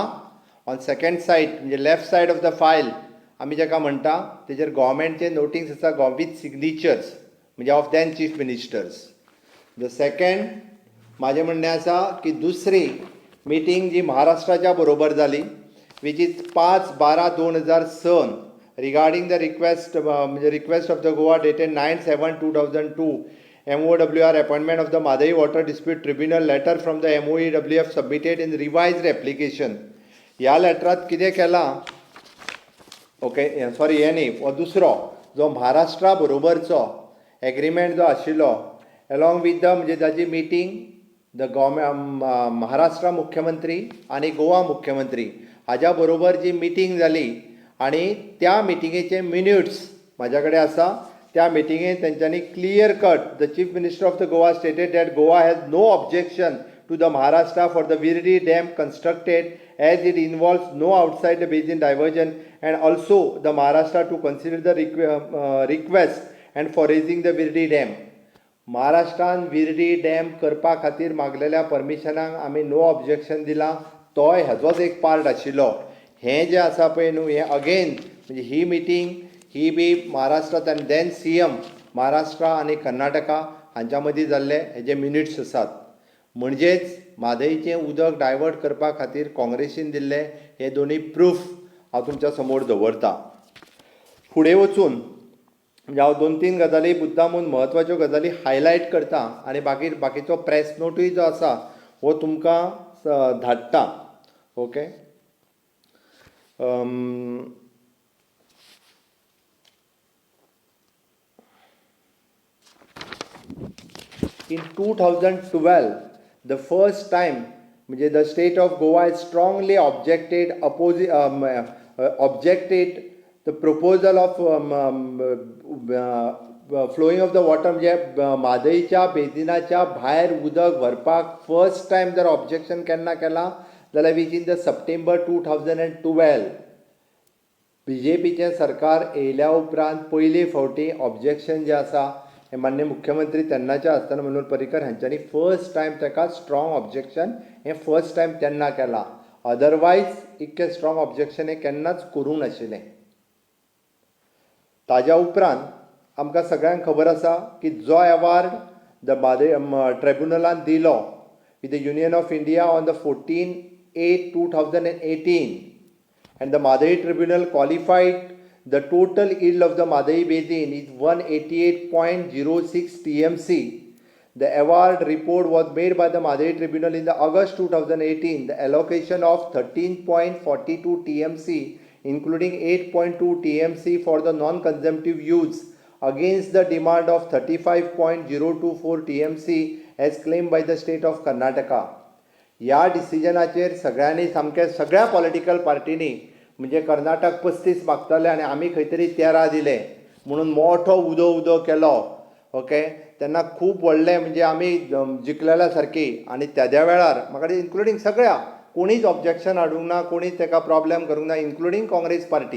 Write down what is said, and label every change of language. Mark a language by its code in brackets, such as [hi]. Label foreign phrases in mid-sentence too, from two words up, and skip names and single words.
[kok] ऑन सेकंड सायड म्हणजे लेफ्ट सायड ऑफ द फायल आमी जेका म्हणटा तेजेर गव्हर्मेंटचे नोटिंग्स आसा विथ सिग्नेचर्स म्हणजे ऑफ देन चीफ मिनिस्टर्स. द सेकंड म्हाजें म्हणणें आसा की दुसरी मिटींग जी महाराष्ट्राच्या बरोबर जाली [en] which is 5/12/2006 regarding the request of the Goa dated 9/7/2002 MOWR appointment of the Madai Water Dispute Tribunal letter from the MOEWF submitted in revised application. [kok] ह्या लेटरांत कितें केलां, [en] okay sorry [kok] हे न्ही, हो दुसरो जो महाराष्ट्रा बरोबरचो एग्रीमेंट जो आशिल्लो [en] along with the [kok] म्हणजे ताची मिटींग [en] the government [kok] महाराष्ट्रा मुख्यमंत्री आनी गोवा मुख्यमंत्री हाज्या बरोबर जी मिटींग जाली आनी त्या मिटिंगेचे मिन्युट्स म्हाज्या कडेन आसा. त्या मिटिंगेंत तेंच्यांनी [en] clear cut the Chief Minister of the Goa stated that Goa has no objection to the Maharashtra for the Virdi Dam constructed as it involves no outside the basin diversion, and also the Maharashtra to consider the request and for raising the Virdi Dam. [kok] महाराष्ट्रान विर्डी डॅम करपा खातीर मागलेल्या परमिशनाक आमी [en] no objection [kok] दिलां. तोय हेजोच एक पार्ट आशिल्लो. हें जें आसा पळय न्हू हें अगेन म्हणजे ही मिटींग ही बी महाराष्ट्रांत आनी [en] then CM [kok] महाराष्ट्रा आनी कर्नाटका हांच्या मदीं जाल्ले हेजे मिनिट्स आसात. म्हणजेच म्हादईचें उदक डायवर्ट करपा खातीर काँग्रेसीन दिल्ले हे दोनी प्रूफ हांव तुमच्या समोर दवरतां. फुडें वचून म्हणजे हांव 2-3 गजाली मुद्दामून म्हत्वाच्यो गजाली हायलायट करतां आनी बाकीचो प्रेस नोटूय जो आसा हो तुमकां धाडटां. ओके. [en] In 2012, the first time, the state of Goa has strongly objected the proposal of flowing of the water. [kok] म्हादईच्या बेजिनाच्या भायर उदक व्हरपाक [en] first time [kok] जर ऑब्जेक्शन केन्ना केलां जाल्यार [en] which in the September 2012 [kok] BJPचें सरकार येयल्या उपरांत पयले फावटी ऑब्जेक्शन जें आसा हे मान्य मुख्यमंत्री तेन्नाचे आसतना मनोहर पर्रीकर हांच्यांनी [en] first time [kok] ताका [en] strong objection [kok] हें [en] first time [kok] तेन्ना केलां. अदरवायज इतकें [en] strong objection [kok] हें केन्नाच करूंक नाशिल्लें. ताज्या उपरांत आमकां सगळ्यांक खबर आसा की जो अवॉर्ड द म्हादय ट्रिब्युनलान दिलो [en] with the Union of India on the 14/8/2018 and the Madai Tribunal qualified the total yield of the Madai Basin is 188.06 TMC. The award report was made by the Madai Tribunal in the August 2018. The allocation of 13.42 TMC, including 8.2 TMC for the non-consumptive use, against the demand of 35.024 TMC as claimed by the state of Karnataka. [kok] ह्या डिसिजनाचेर सगळ्यांनी सामकें सगळ्या पॉलिटिकल पार्टींनी म्हणजे कर्नाटक 35 मागताले आनी आमी खंय तरी 13 दिले म्हणून मोठो उदो केलो. ओके. तेन्ना खूब व्हडलें म्हणजे आमी जिखलेल्या सारकी आनी त्या वेळार म्हाका इन्क्लुडींग सगळ्या कोणीच ऑब्जेक्शन हाडूंक ना, कोणीच ताका प्रॉब्लेम करूंक ना, इन्क्लुडींग काँग्रेस पार्टी.